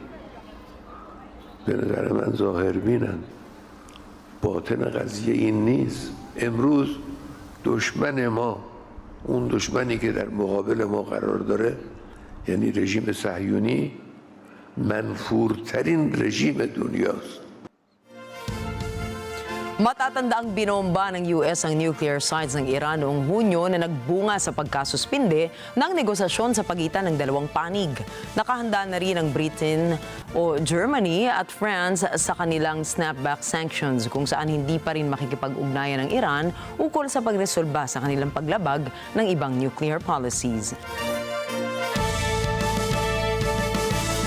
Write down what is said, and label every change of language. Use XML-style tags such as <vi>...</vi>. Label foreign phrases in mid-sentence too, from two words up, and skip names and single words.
<fa>به نظر من ظاهر بینن باطن قضیه این نیست امروز دشمن ما اون دشمنی که در مقابل ما قرار داره یعنی رژیم صهیونی منفورترین رژیم دنیاست</fa> <tl>Matatanda ang binomba ng US ang</tl> <en>nuclear sites</en> <tl>ng Iran noong Hunyo na nagbunga sa pagkasuspinde ng negosasyon sa pagitan ng dalawang panig. Nakahanda na rin ang Britain o Germany at France sa kanilang</tl> <en>snapback sanctions</en> <tl>kung saan hindi pa rin makikipag-ugnayan ng Iran ukol sa pagresolba sa kanilang paglabag ng ibang</tl> <en>nuclear policies.</en>